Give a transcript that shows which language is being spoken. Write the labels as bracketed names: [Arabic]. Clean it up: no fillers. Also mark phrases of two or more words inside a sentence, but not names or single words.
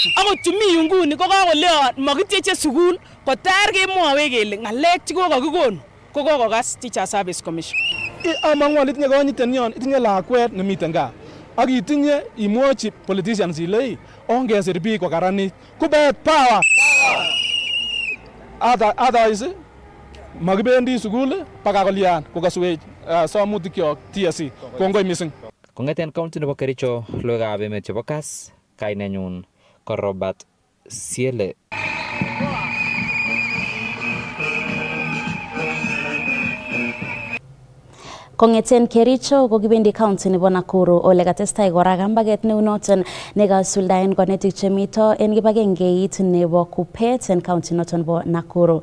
[Kalenjin] Ako chumi yunguni ko kakoleo makityeche sukul kotar kemwowe kele ngalek chekokakikon ko kokokas Teacher Service Commission. Amangwan itinye konyitenyon, itinye lakwet nemiten gaa. Ak itinye imwochi politicians ile ongesir biik kokaranit. Kubet power. Otherwise makibendi sukul paka kolian kokaswech somutikyok TSC. Kongoi missing. Kongeten county nebo Kericho, logoiwekab emet chebo Kass, kainenyun ko Robert Siele. Kongeten Kericho kokibendi county nebo Nakuru ole katestai kora kambaget neu noton nekasuldaen konetik chemito en kibagengeit nebo KUPPET en county noton nebo Nakuru.